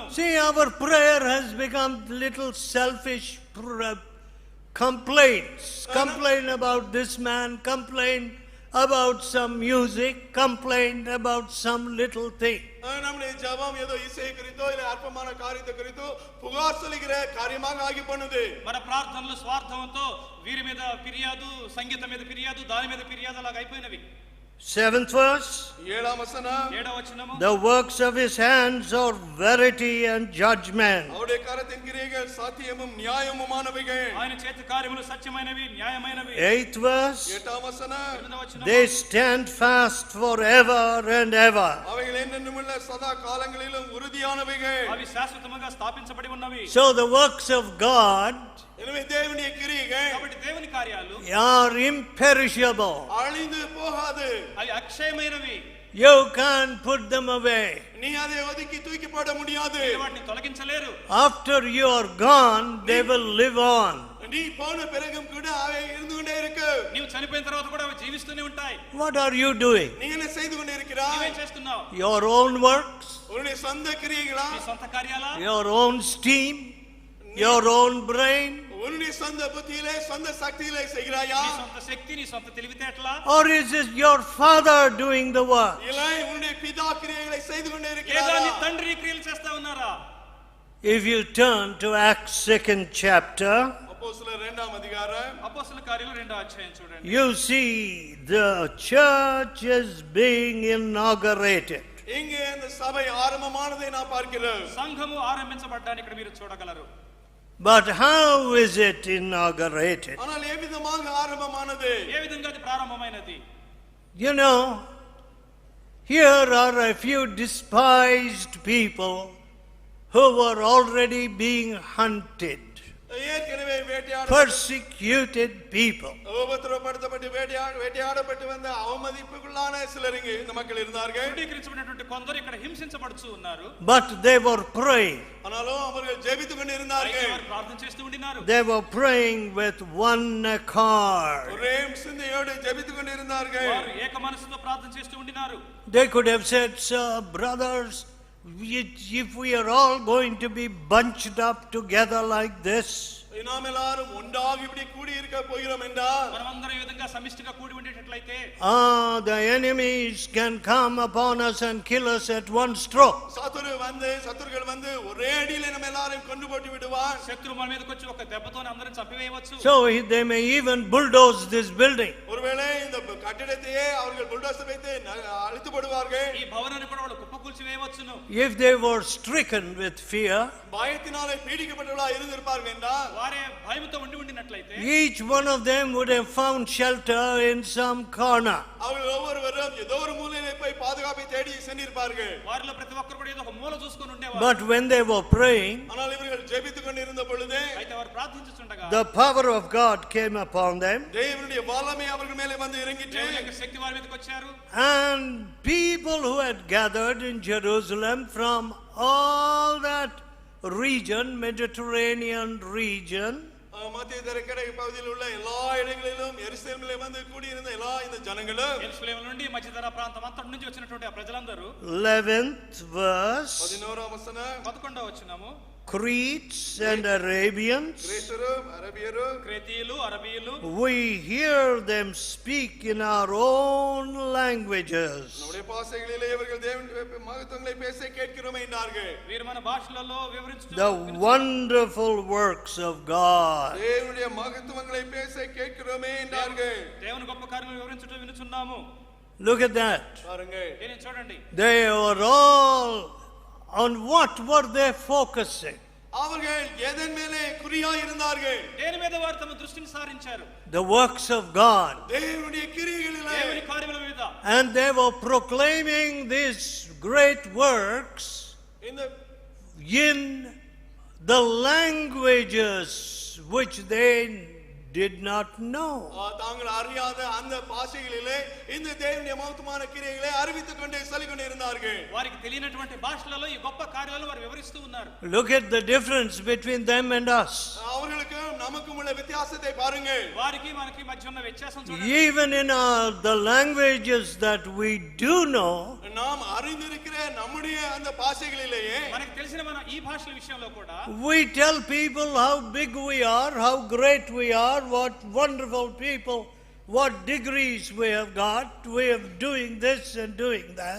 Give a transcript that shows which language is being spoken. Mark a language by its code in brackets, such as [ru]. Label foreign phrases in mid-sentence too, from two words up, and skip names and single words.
[en] See, our prayer has become little selfish complaints. Complain about this man, complain about some music, complain about some little thing. [ta] நம்முடைய ஜெபம் ஏதோ இசை குறித்தோ இல்ல அற்பமான காரியத்தை குறித்தோ புகார் சொல்லுகிற காரியமாக ஆகி போனது. [te] మన ప్రార్థనలు స్వార్థంతో వీరి మీద ఫిర్యాదు, సంగీతం మీద ఫిర్యాదు, దాని మీద ఫిర్యాదు అలాగ అయిపోయినవి. [en] 7th verse. [te] 7వ వచనం. 7వ వచనము. [en] The works of his hands are verity and judgment. [ta] அவருடைய கரத்தின் கிரியைகள் சத்தியமும் நியாயமுமானவைகள். [te] ఆయన చేతి కార్యములు సత్యమైనవి, న్యాయమైనవి. [en] 8th verse. [te] 8వ వచనం. 8వ వచనము. [en] They stand fast forever and ever. [ta] அவைகள் என்னென்னுமுள்ள சதா காலங்களிலும் உறுதியானவைகள். [te] అవి శాశ్వతముగా స్థాపించబడి ఉన్నవి. [en] So the works of God [ta] எனவே தேவனுடைய கிரியைகள் [te] కాబట్టి దేవుని కార్యాలు [en] are imperishable. [ta] அழிந்து போகாது. [te] అవి అక్షయమైనవి. [en] You can't put them away. [ta] நீ அதை ஒதுக்கி தூக்கி போட முடியாது. [te] వాటిని తొలగించలేరు. [en] After you are gone, they will live on. [ta] நீ போன பிறகும் கூட அவை இருந்து கொண்டே இருக்கு. [te] నీవు చనిపోయిన తర్వాత కూడా అవి జీవిస్తూనే ఉంటాయి. [en] What are you doing? [ta] நீ என்ன செய்து கொண்டே இருக்கிறாய்? [te] నువ్వేం చేస్తున్నావు? [en] Your own works? [ta] உன்னுடைய சொந்த கிரியைகளா? [te] నీ సొంత కార్యాలా? [en] Your own steam? Your own brain? [ta] உன்னுடைய சொந்த புத்தியிலே சொந்த சக்தியிலே செய்கிறாயா? [te] నీ సొంత శక్తి, నీ సొంత తెలివితేటలా? [en] Or is it your father doing the work? [ta] இல்லை, உன்னுடைய பிதா கிரியைகளை செய்து கொண்டே [te] లేదా [ta] இருக்கிறாரா? [te] నీ తండ్రి క్రియలు చేస్తా ఉన్నారా? [en] If you turn to Acts 2nd chapter, [ta] அப்போஸ்தலர் 2ஆம் அதிகாரம் [te] అపోస్తలుల కార్యాలు 2వ అధ్యాయం చూడండి. [en] you see the church is being inaugurated. [ta] இங்கே அந்த சபை ஆரம்பமானதை நாம் பார்க்கிறோம். [te] సంఘము ఆరంభించబడ్డాన్ని ఇక్కడ మీరు చూడగలరు. [en] But how is it inaugurated? [ta] ஆனால் எவ்விதமாக ஆரம்பமானது? [te] ఏ విధంగా అది ప్రారంభమైనది? [en] You know, here are a few despised people who were already being hunted. [ta] ஏற்கனவே [en] persecuted people. [ta] உபத்திரவப்படுத்தப்பட்டு வேட்டையாடப்பட்டு வந்த அவமதிப்புக்குள்ளான சிலர் இங்கு இந்த மக்கள் இருந்தார்கள். [te] క్రూడీకరించబడినటువంటి కొందరు ఇక్కడ హింసించబడుతూ ఉన్నారు. [en] But they were praying. [ta] ஆனாலும் அவர்கள் ஜெபித்துக் கொண்டு இருந்தார்கள். [te] వారు ప్రార్థన చేస్తూ ఉండినారు. [en] They were praying with one accord. [ta] ஒரே சிந்தையோடு ஜெபித்துக் கொண்டு இருந்தார்கள். [te] వారు ఏక మనసుతో ప్రార్థన చేస్తూ ఉండినారు. [en] They could have said, "Sir, brothers, if we are all going to be bunched up together like this, [ta] நாம் எல்லாரும் ஒன்றாக இப்படி கூடி இருக்க போகிறோம் என்றால் [te] మనమందరం ఈ విధంగా సమిష్టిగా కూడి ఉండేటట్లయితే [en] the enemies can come upon us and kill us at one stroke." [ta] சத்துருகள் வந்து ஒரே அடியிலே நம்ம எல்லாரையும் கொண்டு போட்டு விடுவார். [te] శత్రు మన మీదకి వచ్చి ఒక దెబ్బతోనే అందరం చంపివేయవచ్చు. [en] So they may even bulldoze this building. [ta] ஒருவேளை இந்த கட்டடத்தையே அவர்கள் புல்டோசர் வைத்து அழித்து போடுவார்கள். [te] ఈ భవనాన్ని కూడా వాళ్ళు కుప్పకూల్చి వేయవచ్చును. [en] If they were stricken with fear, [ta] பயத்தினாலே பீடிக்கப்பட்டவர்களாக இருந்திருப்பார்கள் என்றால் [te] వారే భయముతో ఉండినట్లయితే [en] each one of them would have found shelter in some corner. [ta] அவர்கள் ஒவ்வொருவரும் ஏதோ ஒரு மூலையிலே போய் பாதுகாப்பை தேடி சென்றிருப்பார்கள். [te] వారిలో ప్రతి ఒక్కరు కూడా ఏదో ఒక మూల చూసుకొని ఉండేవారు. [en] But when they were praying, [ta] ஆனால் இவர்கள் ஜெபித்துக் கொண்டிருந்த பொழுது [te] అయితే వారు ప్రార్థించుచుండగా [en] the power of God came upon them. [ta] தேவனுடைய வல்லமை அவர்கள் மேலே வந்து இறங்கிற்று. [te] దేవుని యొక్క శక్తి వారి మీదకి వచ్చారు. [en] And people who had gathered in Jerusalem from all that region, Mediterranean region, [ta] மத்திய தரைக்கடல் பகுதியில் உள்ள எல்லா இடங்களிலும் எருசலேமிலே வந்து கூடி இருந்த எல்லா இந்த ஜனங்களும் [te] ఎరుషలేము నుండి మధ్యధర ప్రాంతం అంతటి నుంచి వచ్చినటువంటి ఆ ప్రజలందరూ [en] 11th verse, [te] 11వ వచనం 11వ వచనము [en] Cretes and Arabians, [te] క్రేతీయులు అరబీయులు, [en] we hear them speak in our own languages. [ta] நம்முடைய பாஷைகளிலே இவர்கள் தேவனுடைய மகத்துவங்களை பேச கேட்கிறோம் என்றார்கள். [te] వీరు మన భాషలలో వివరించుట [en] The wonderful works of God. [ta] தேவனுடைய மகத்துவங்களை பேச கேட்கிறோமே என்றார்கள். [te] దేవుని గొప్ప కార్యములు వివరించుట వినుచున్నాము. [en] Look at that. [ta] பாருங்கள். [te] దీనిని చూడండి. [en] They were all, on what were they focusing? [ta] அவர்கள் எதன் மேலே குறியாய் இருந்தார்கள்? [te] దేని మీద వారు తమ దృష్టిని సారించారు? [en] The works of God. [ta] தேவனுடைய கிரியைகளிலே, [te] దేవుని కార్యముల మీద. [en] And they were proclaiming these great works in the languages which they did not know. [ta] தாங்கள் அறியாத அந்த பாஷைகளிலே இந்த தேவனுடைய மகத்துவமான கிரியைகளை அறிவித்துக் கொண்டே சொல்லிக் கொண்டே இருந்தார்கள். [te] వారికి తెలియనటువంటి భాషలలో ఈ గొప్ప కార్యాలను వారు వివరిస్తూ ఉన్నారు. [en] Look at the difference between them and us. [ta] அவர்களுக்கு நமக்கும் உள்ள வித்தியாசத்தை பாருங்கள். [te] వారికి మనకి మధ్య ఉన్న వ్యత్యాసం చూడండి. [en] Even in the languages that we do know, [ta] நாம் அறிந்திருக்கிற நம்முடைய அந்த பாஷைகளிலேயே [te] మనకి తెలిసిన మన ఈ భాషల విషయంలో కూడా [en] we tell people how big we are, how great we are, what wonderful people, what degrees we have got, we are doing this and doing that.